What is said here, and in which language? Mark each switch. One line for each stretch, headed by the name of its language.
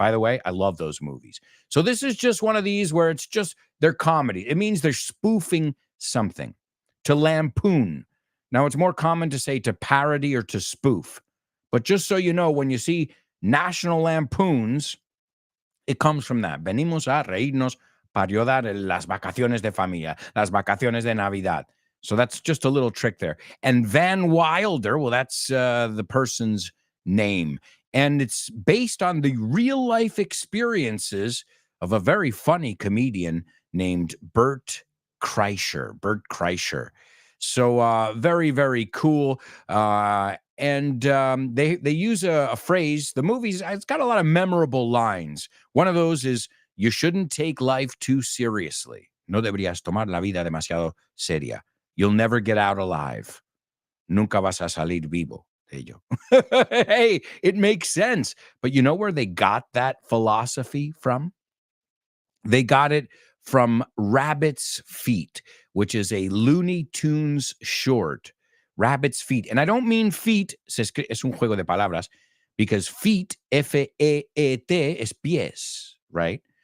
English: By the way, I love those movies. So this is just one of these where it's just they're comedy. It means they're spoofing something. To lampoon. Now, it's more common to say to parody or to spoof. But just so you know, when you see National Lampoon's, it comes from that.
Spanish: Venimos a reírnos para ayudar las vacaciones de familia, las vacaciones de Navidad.
English: So that's just a little trick there. And Van Wilder, well, that's the person's name. And it's based on the real life experiences of a very funny comedian named Bert Kreischer. So very, very cool. And they use a phrase. The movie's, it's got a lot of memorable lines. One of those is, you shouldn't take life too seriously.
Spanish: No deberías tomar la vida demasiado seria.
English: You'll never get out alive.
Spanish: Nunca vas a salir vivo de ello.
English: Hey, it makes sense. But you know where they got that philosophy from? They got it from Rabbit's Feet, which is a Looney Tunes short. Rabbit's Feet. And I don't mean feet,
Spanish: es un juego de palabras,
English: because feet, F-E-E-T,
Spanish: es pies,
English: right?